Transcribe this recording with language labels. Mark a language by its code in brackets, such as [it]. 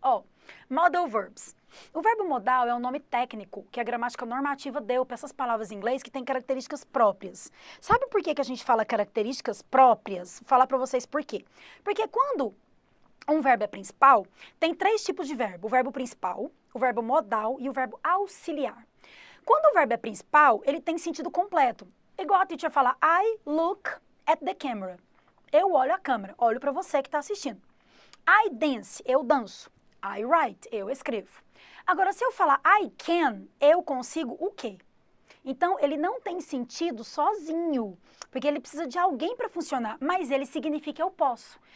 [pt] Ó, modal verbs. O verbo modal é um nome técnico que a gramática normativa deu para essas palavras em inglês que têm características próprias. Sabe por que a gente fala características próprias? Vou falar para vocês por quê. Porque quando um verbo é principal, tem 3 tipos de verbo. O verbo principal, o verbo modal e o verbo auxiliar. Quando o verbo é principal, ele tem sentido completo. Igual a teacher fala, [en] I look at the camera. [pt] Eu olho a câmera, olho para você que está assistindo. [en] I dance, [pt] eu danço. [en] I write, [pt] eu escrevo. Agora, se eu falar I can, eu consigo o quê? Então, ele não tem sentido sozinho, porque ele precisa de alguém para funcionar, mas ele significa eu posso.